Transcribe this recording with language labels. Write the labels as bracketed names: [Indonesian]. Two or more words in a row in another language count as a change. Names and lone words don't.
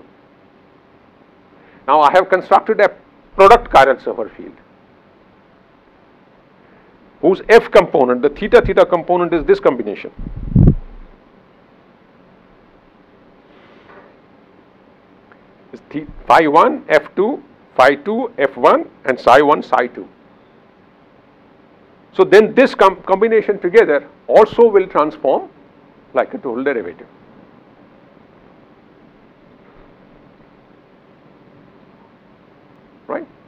[English] Now I have constructed a product chiral superfield whose f component, the theta theta component, is this combination. It's phi 1 f2, phi 2 f1, and psi 1 psi 2. So then this combination together also will transform like a total derivative. Right?